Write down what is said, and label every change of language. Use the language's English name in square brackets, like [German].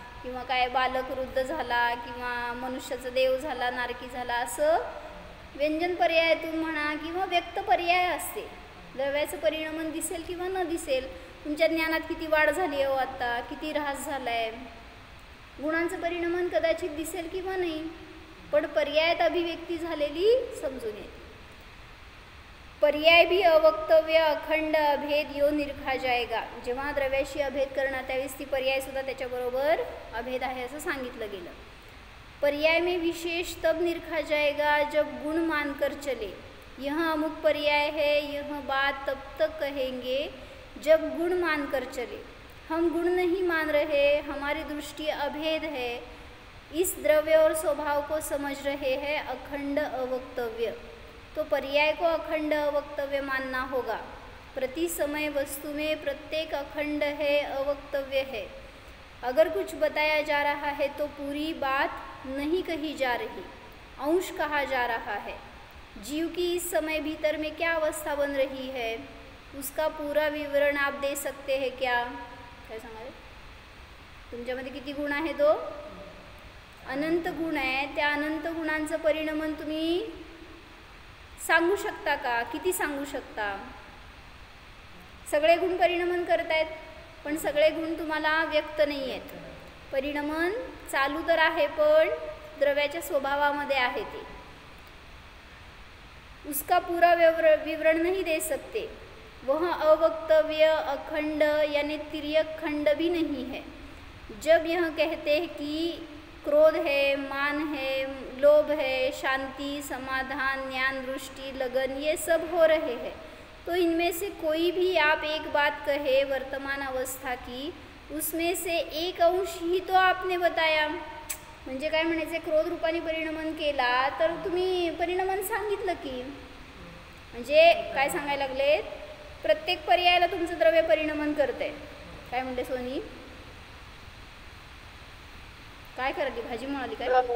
[Marathi] किंवा काय बालक वृद्ध झाला किंवा मनुष्याचा देव झाला, नारकी झाला, असं व्यंजन पर्यायातून म्हणा किंवा व्यक्त पर्याय असते. द्रव्याचं परिणमन दिसेल किंवा न दिसेल. तुमच्या ज्ञानात किती वाढ झाली आहे आता, किती ऱ्हास झाला आहे. गुणांचं परिणमन कदाचित दिसेल किंवा नाही, पण पर्यायात अभिव्यक्ती झालेली समजून येते. [Hindi] पर्याय भी अवक्तव्य अखंड अभेद यो निरखा जाएगा. [Marathi] जेव्हा द्रव्याशी अभेद करणार त्यावेळेस ती पर्यायसुद्धा त्याच्याबरोबर अभेद आहे असं सांगितलं गेलं. [Hindi] पर्याय में विशेष तब निरखा जाएगा जब गुण मानकर चले. यह अमुक पर्याय है, यह बात तब तक कहेंगे जब गुण मानकर चले. हम गुण नहीं मान रहे, हमारी दृष्टि अभेद है, इस द्रव्य और स्वभाव को समझ रहे हैं अखंड अवक्तव्य. तो पर्याय को अखंड अवक्तव्य मानना होगा. प्रति समय वस्तु में प्रत्येक अखंड है, अवक्तव्य है. अगर कुछ बताया जा रहा है तो पूरी बात नहीं कही जा रही, अंश कहा जा रहा है. जीव की इस समय भीतर में क्या अवस्था बन रही है, उसका पूरा विवरण आप दे सकते हैं क्या? [Marathi] काय सांगा रे? तुमच्यामध्ये किती गुण आहे? तो अनंत गुण आहे. त्या अनंत गुणांचं परिणमन तुम्ही सांगू शकता का? किती सांगू शकता? सगळे गुण परिणमन करतायत, पण सगळे गुण तुम्हाला व्यक्त नाही आहेत. परिणमन चालू तर आहे, पण द्रव्याच्या स्वभावामध्ये आहे ते. [Hindi] उसका पूरा विवरण नहीं दे सकते. वह अवक्तव्य अखंड यानी तिर्यक खंड भी नहीं है. जब यह कहते हैं कि क्रोध है, मान है, लोभ है, शांति, समाधान, ज्ञान, दृष्टि, लगन, ये सब हो रहे हैं, तो इनमें से कोई भी आप एक बात कहे वर्तमान अवस्था की, उसमें से एक अंश ही तो आपने बताया. [Marathi] म्हणजे काय म्हणायचे? क्रोध रूपाने परिणमन केला तर तुम्ही परिणमन सांगितलं की. म्हणजे काय सांगायला लागलेत? प्रत्येक पर्यायाला तुमचं द्रव्य परिणमन करते. काय म्हणते सोनी? काय करायली? भाजी मळाली काय?